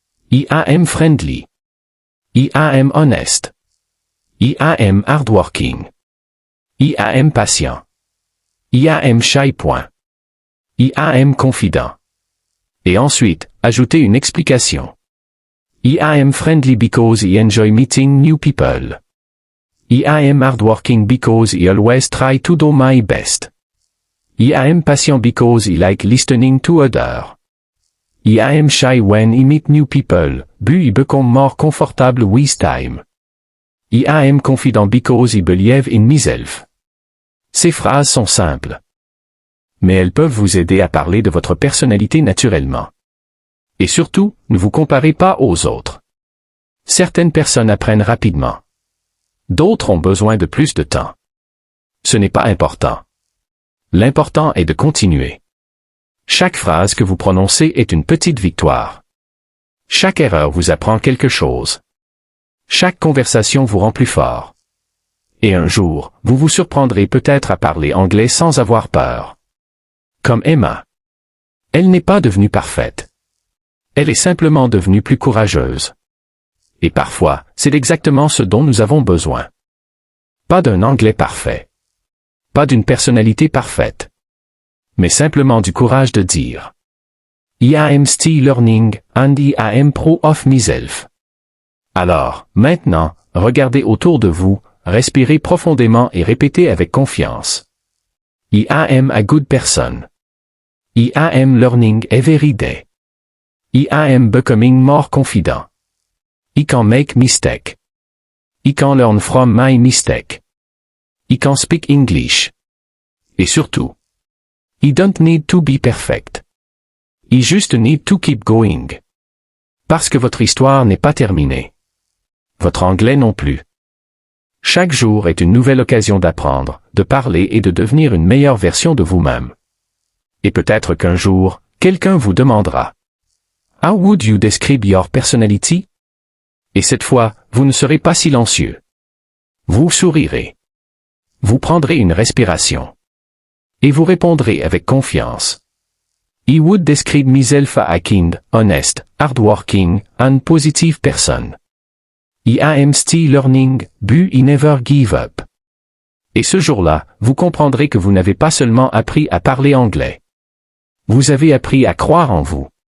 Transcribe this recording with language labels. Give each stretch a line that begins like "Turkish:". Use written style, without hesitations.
English: I am friendly. I am honest. I am hardworking. I am patient. I am shy. I am confident.
French: Et ensuite, ajoutez une explication.
English: I am friendly because I enjoy meeting new people. I am hardworking because I always try to do my best. I am patient because I like listening to others. I am shy when I meet new people, but I become more comfortable with time. I am confident because I believe in myself.
French: Ces phrases sont simples. Mais elles peuvent vous aider à parler de votre personnalité naturellement. Et surtout, ne vous comparez pas aux autres. Certaines personnes apprennent rapidement. D'autres ont besoin de plus de temps. Ce n'est pas important. L'important est de continuer. Chaque phrase que vous prononcez est une petite victoire. Chaque erreur vous apprend quelque chose. Chaque conversation vous rend plus fort. Et un jour, vous vous surprendrez peut-être à parler anglais sans avoir peur. Comme Emma. Elle n'est pas devenue parfaite. Elle est simplement devenue plus courageuse. Et parfois, c'est exactement ce dont nous avons besoin. Pas d'un anglais parfait. Pas d'une personnalité parfaite. Mais simplement du courage de dire.
English: I am still learning, and I am proud of myself.
French: Alors, maintenant, regardez autour de vous, respirez profondément et répétez avec confiance.
English: I am a good person. I am learning every day. I am becoming more confident. I can make mistake. I can learn from my mistake. I can speak English.
French: Et surtout,
English: I don't need to be perfect. I just need to keep going.
French: Parce que votre histoire n'est pas terminée. Votre anglais non plus. Chaque jour est une nouvelle occasion d'apprendre, de parler et de devenir une meilleure version de vous-même. Et peut-être qu'un jour, quelqu'un vous demandera.
English: How would you describe your personality?
French: Et cette fois, vous ne serez pas silencieux. Vous sourirez. Vous prendrez une respiration. Et vous répondrez avec confiance.
English: I would describe myself as a kind, honest, hardworking, and positive person. I am still learning, but I never give up.
French: Et ce jour-là, vous comprendrez que vous n'avez pas seulement appris à parler anglais. Vous avez appris à croire en vous.